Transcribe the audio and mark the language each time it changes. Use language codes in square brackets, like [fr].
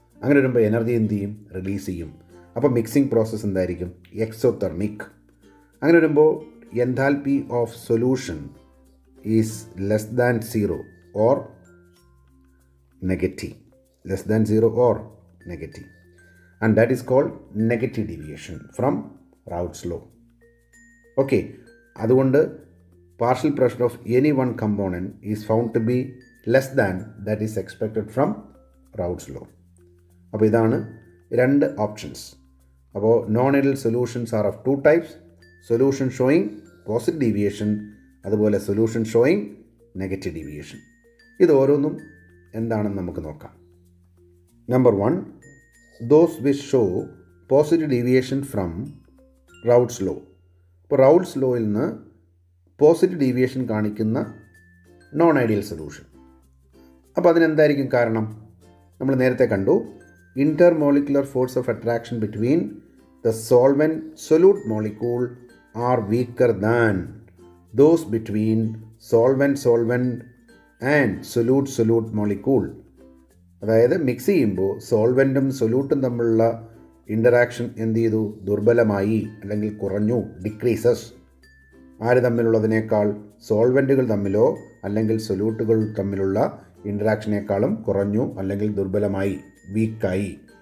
[ml] അങ്ങനെ വരുമ്പോൾ എനർജി എന്ത് ചെയ്യും? റിലീസ് ചെയ്യും. അപ്പോൾ മിക്സിംഗ് പ്രോസസ്സ് എന്തായിരിക്കും? എക്സോതെർമിക്. അങ്ങനെ വരുമ്പോൾ [en] Enthalpy of solution is less than 0 or negative. Less than 0 or negative. And that is called negative deviation from Raoult's law. Okay, [ml] അതുകൊണ്ട് [en] partial pressure of any one component is found to be less than that is expected from Raoult's law. [ml] അപ്പോൾ ഇതാണ് രണ്ട് options. അപ്പോൾ [en] Non ideal solutions are of 2 types. Solution showing positive deviation, [ml] അതുപോലെ [en] Solution showing negative deviation. [ml] ഇത് ഓരോന്നും എന്താണെന്ന് നമുക്ക് നോക്കാം. [en] Number 1, those which show positive deviation from Raoult's law. [ml] ഇപ്പോൾ Raoult's lawയിൽ നിന്ന് പോസിറ്റീവ് ഡീവിയേഷൻ കാണിക്കുന്ന നോൺ ഐഡിയൽ സൊല്യൂഷൻ. അപ്പോൾ അതിനെന്തായിരിക്കും കാരണം? നമ്മൾ നേരത്തെ കണ്ടു, [en] intermolecular force of attraction between the solvent-solute molecule are weaker than those between solvent-solvent and solute-solute molecule. [ml] അതായത് mix ചെയ്യുമ്പോൾ സോൾവെൻറ്റും സൊല്യൂട്ടും തമ്മിലുള്ള ഇൻ്ററാക്ഷൻ എന്ത് ചെയ്തു? ദുർബലമായി അല്ലെങ്കിൽ കുറഞ്ഞു, ഡിക്രീസസ്. ആര് തമ്മിലുള്ളതിനേക്കാൾ? സോൾവെൻറ്റുകൾ തമ്മിലോ അല്ലെങ്കിൽ സൊല്യൂട്ടുകൾ തമ്മിലുള്ള ഇൻ്ററാക്ഷനേക്കാളും കുറഞ്ഞു അല്ലെങ്കിൽ ദുർബലമായി, വീക്കായി.